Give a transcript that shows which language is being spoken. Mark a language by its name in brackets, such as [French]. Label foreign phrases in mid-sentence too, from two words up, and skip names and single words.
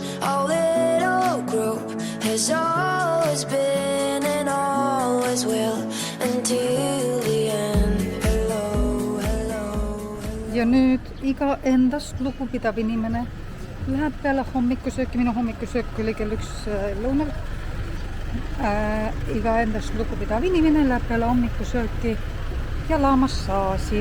[English] Our little group has always been and always will until the end. Hello, hello. [Estonian] Ja nüüd iga endast lugupidav inimene läheb peale hommikusööki. Minu hommikusöök oli kell 1 lõunal. Iga endast lugupidav inimene läheb peale hommikusööki jalamassaaži.